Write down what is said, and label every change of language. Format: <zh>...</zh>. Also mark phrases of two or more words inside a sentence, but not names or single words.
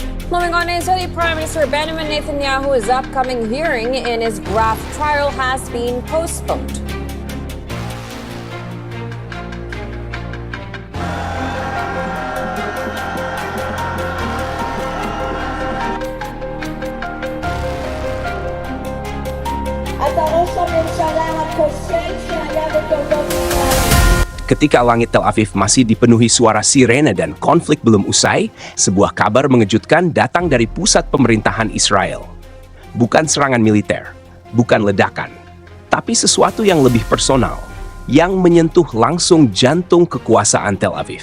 <en>Moving on, Israeli Prime Minister Benjamin Netanyahu's upcoming hearing in his graft trial has been postponed.</en> <he>אתה ראש הממשלה הכושל שהיה בתולדות ישראל.</he> <id>Ketika langit Tel Aviv masih dipenuhi suara sirene dan konflik belum usai, sebuah kabar mengejutkan datang dari pusat pemerintahan Israel. Bukan serangan militer, bukan ledakan, tapi sesuatu yang lebih personal, yang menyentuh langsung jantung kekuasaan Tel Aviv.</id>